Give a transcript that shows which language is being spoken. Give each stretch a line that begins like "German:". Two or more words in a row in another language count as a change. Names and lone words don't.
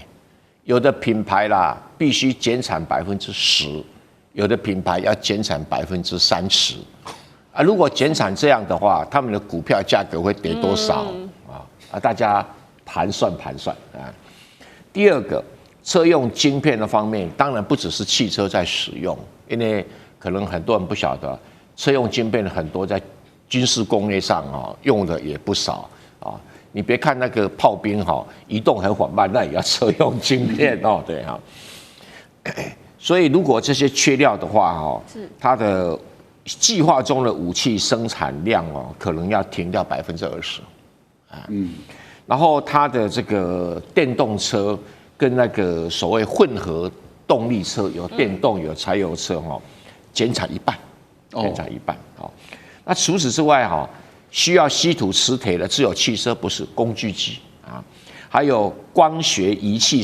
Chinese: 有的品牌啦，必須減產10%，有的品牌要減產30%。啊，如果減產這樣的話，他們的股票價格會跌多少啊？大家盤算啊。第二個，車用晶片的方面，當然不只是汽車在使用，因為可能很多人不曉得，車用晶片很多在軍事工業上用的也不少啊。你別看那個炮兵移動很緩慢，那也要車用晶片對哈。所以如果這些缺料的話它的計劃中的武器生產量可能要停掉20%然後它的這個電動車跟那個所謂混合動力車，有電動有柴油車減產1半，那除此之外需要稀土磁鐵的只有汽車，不是工具機啊，還有光學儀器